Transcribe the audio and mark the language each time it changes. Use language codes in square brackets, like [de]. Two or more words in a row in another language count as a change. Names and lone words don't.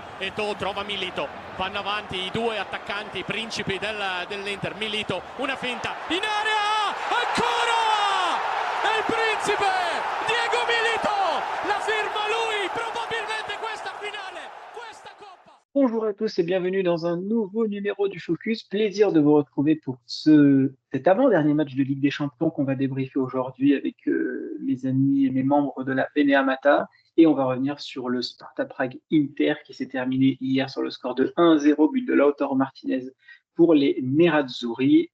[it] Eto'o trova Milito, vanno avanti i due attaccanti principi dell'Inter. Milito, una finta in area, ancora è il principe Diego Milito, la firma lui, probabilmente questa finale, questa coppa. [fr] Bonjour à tous et bienvenue dans un nouveau numéro du Focus. Plaisir de vous retrouver pour cet avant-dernier match de Ligue des Champions qu'on va débriefer aujourd'hui avec mes amis et mes membres de la Beneamata. Et on va revenir sur le Sparta Prague Inter qui s'est terminé hier sur le score de 1-0, but de Lautaro Martinez pour les Nerazzurri.